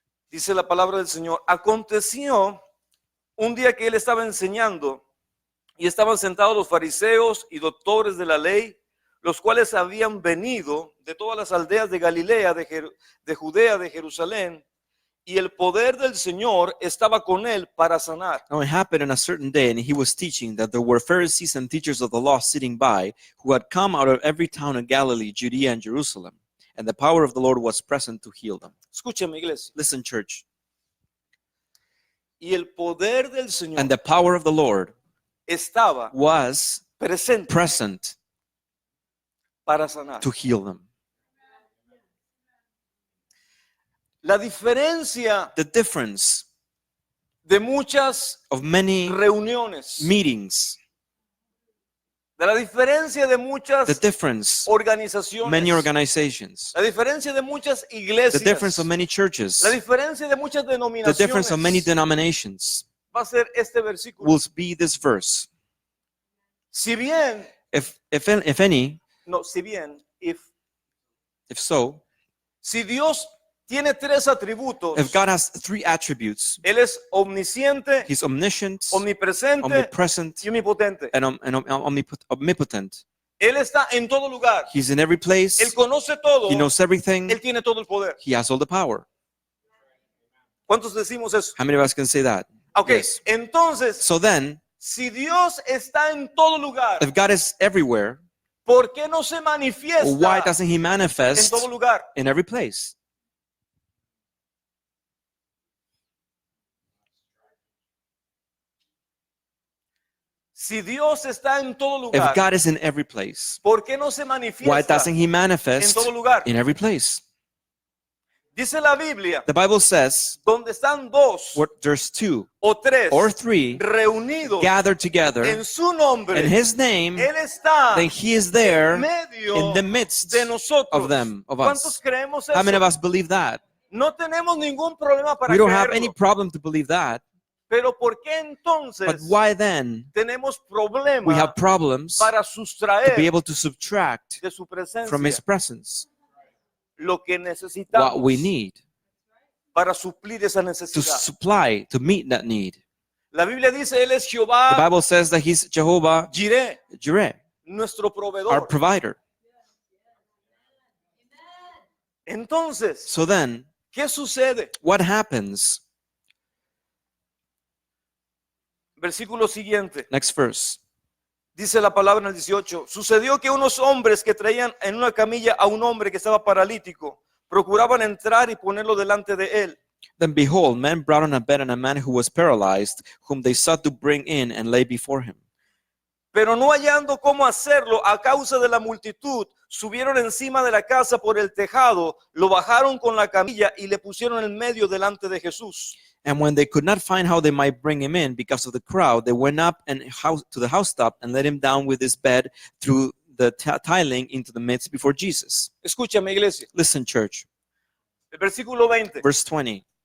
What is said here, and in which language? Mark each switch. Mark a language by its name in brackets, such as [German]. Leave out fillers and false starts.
[Spanish] Dice la palabra del Señor. Aconteció un día que él estaba enseñando y estaban sentados los fariseos y doctores de la ley, los cuales habían venido de todas las aldeas de Galilea, de Judea, de Jerusalén, y el poder del Señor estaba con él para sanar. [English] Now it happened on a certain day, and he was teaching, that there were Pharisees and teachers of the law sitting by, who had come out of every town of Galilee, Judea, and Jerusalem. And the power of the Lord was present to heal them. [Spanish] Escúchame, iglesia. [English] Listen, church. [Spanish] Y el poder del Señor [English] And the power of the Lord [Spanish] estaba [English] was [Spanish] presente [English] present [Spanish] para sanar. [English] to heal them. [Spanish] La diferencia [English] The difference [Spanish] de muchas [English] of many [Spanish] reuniones, [English] meetings, [Spanish] de la diferencia de [English] the [Spanish] muchas [English] difference [Spanish] organizaciones, [English] many organizations, [Spanish] la diferencia de muchas [English] the [Spanish] iglesias, [English] difference of many churches, [Spanish] la diferencia de muchas [English] the difference of many [Spanish] denominaciones, [English] denominations [Spanish] va a ser este versículo. [English] will be this verse. [Spanish] Si bien, [English] If any, [Spanish] no, si bien, [English] if so, [Spanish] si Dios tiene tres atributos, [English] if God has three attributes, [Spanish] Él es omnisciente, [English] He's omniscient, [Spanish] omnipresente [English] omnipresent, [Spanish] y omnipotente. [English] and omnipotent. [Spanish] Él está en todo lugar. [English] He's in every place. [Spanish] Él conoce todo. [English] He knows everything. [Spanish] Él tiene todo el poder. [English] He has all the power. [Spanish] ¿Cuántos decimos eso? [English] How many of us can say that? [Spanish] Ok, [English] Yes. [Spanish] entonces, [English] So then, [Spanish] si Dios está en todo lugar, [English] if God is everywhere, [Spanish] ¿por qué no se [English] why [Spanish] manifiesta [English] doesn't He [Spanish] en [English] manifest [Spanish] todo lugar? [English] in every place? [Spanish] Si Dios está en todo [English] If [Spanish] lugar, [English] God is in every place, [Spanish] ¿por qué no se [English] why [Spanish] manifiesta [English] doesn't He [Spanish] en [English] manifest [Spanish] todo lugar? [English] in every place? [Spanish] Dice la Biblia, [English] The Bible says, [Spanish] donde están dos [English] where there's two [Spanish] o tres [English] or three [Spanish] reunidos [English] gathered together [Spanish] en su nombre, [English] in His name, [Spanish] Él está [English] then He is there [Spanish] en medio [English] in the midst [Spanish] de nosotros. [English] of them, of [Spanish] ¿Cuántos [English] us. [Spanish] creemos [English] How many of [Spanish] eso? [English] us believe that? [Spanish] No tenemos ningún problema para [English] We don't have any [Spanish] creerlo. [English] problem to believe that. [Spanish] Pero ¿por qué [English] But [Spanish] entonces [English] why then [Spanish] tenemos [English] we [Spanish] problema [English] have problems [Spanish] para [English] to be [Spanish] sustraer [English] able to subtract [Spanish] de su [English] from His [Spanish] presencia [English] presence [Spanish] lo que [English] what [Spanish] necesitamos [English] we need [Spanish] para suplir esa [English] to [Spanish] necesidad? [English] supply, to meet that need? [Spanish] La Biblia dice, Él es [English] The [Spanish] Jehová [English] Bible says that He's Jehovah [Spanish] Jireh, [English] Jireh, [Spanish] nuestro [English] our [Spanish] proveedor. [English] provider. [Spanish] Entonces, [English] So then, [Spanish] ¿qué sucede? [English] what happens? [Spanish] Versículo siguiente. [English] Next verse. [Spanish] Dice la palabra en el 18. Sucedió que unos hombres que traían en una camilla a un hombre que estaba paralítico, procuraban entrar y ponerlo delante de él. [English] Then behold, men brought on a bed and a man who was paralyzed, whom they sought to bring in and lay before him. [Spanish] Pero no hallando cómo hacerlo a causa de la multitud, subieron encima de la casa por el tejado, lo bajaron con la camilla y le pusieron en medio delante de Jesús. [English] And when they could not find how they might bring him in because of the crowd, they went up and to the housetop and let him down with his bed through the tiling into the midst before Jesus. [Spanish] Escúchame, iglesia. [English] Listen, church. [Spanish] El versículo 20. [English] Verse 20.